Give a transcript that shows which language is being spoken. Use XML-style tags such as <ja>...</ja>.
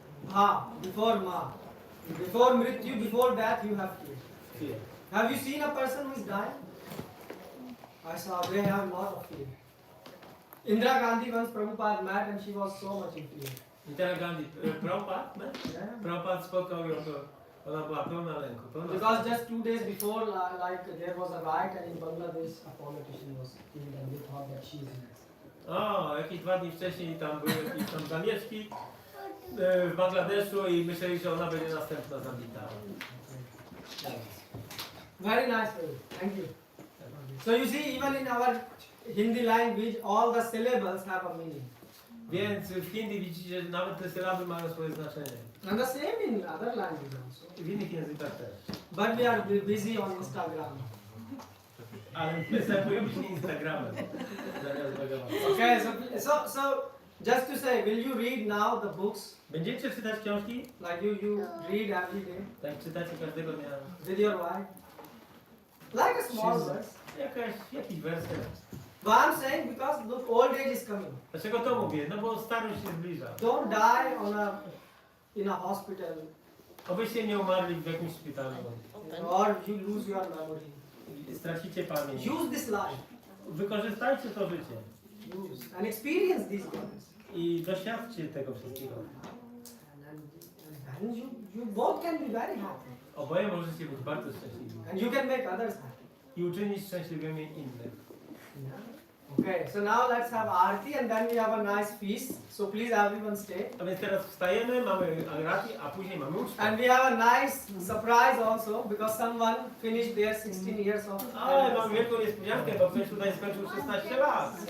<en>Ba, before ma. Before mrityu, before that you have fear. Fear. Have you seen a person who is dying? I saw, they have a lot of fear. Indira Gandhi once Prabhupada met and she was so much in fear.</en> <pl>Nityanandy Prabhu,</pl> <en>Yeah.</en> <pl>Prabhupada spotkał ją, to ona była pełna lęku.</pl> <en>Because just 2 days before, like there was a riot and in Bangladesh a politician was killed and they thought that she is next.</en> <pl>O, jakieś 2 dni wcześniej tam były jakieś tam zamieszki w Bangladeszu i myśleli, że ona będzie następna zabita.</pl> <en>Very nice, thank you. So you see, even in our Hindi language, all the syllables have a meaning.</en> <pl>Więc w Hindi widzicie, że nawet te sylaby mają swoje znaczenie.</pl> <en>And the same in other languages also.</en> <pl>W innych językach też.</pl> <en>But we are busy on Instagram.</en> <pl>Ale my zajmujemy się Instagramem. Zamiast Bhagavatam.</pl> <en>Okay, so just to say, will you read now the books?</en> <pl>Będziecie czytać książki?</pl> <en>Like you read every day</en> <pl>Tak, czytacie każdego dnia.</pl> <en>with your wife? Like a small Jesus. verse.</en> <pl>Jakiś werset.</pl> <en>But I'm saying because look, old age is coming.</en> <pl>Dlaczego to mówię? No bo starość się zbliża.</pl> <en>Don't die in a hospital</en> <pl>Obyście nie umarli w jakimś szpitalu.</pl> <en>or you lose your memory.</en> <pl>Stracicie pamięć.</pl> <en>Use this life.</en> <pl>Wykorzystajcie to życie.</pl> <en>Use and experience these things.</en> <pl>I doświadczcie tego wszystkiego.</pl> <en>And you both can be very happy.</en> <pl>Oboje możecie być bardzo szczęśliwi.</pl> <en>And you can make others happy.</en> <pl>I uczynić szczęśliwymi innych.</pl> <en>Okay, so now let's have Aarti and then we have a nice feast. So please everyone stay.</en> <pl>A więc teraz wstajemy, mamy arati, a później mamy ucztę.</pl> <en>And we have a nice surprise also because someone finished their 16 years of.</en> <pl>Ale mam wielką niespodziankę, bo ktoś tutaj skończył 16 lat.</pl>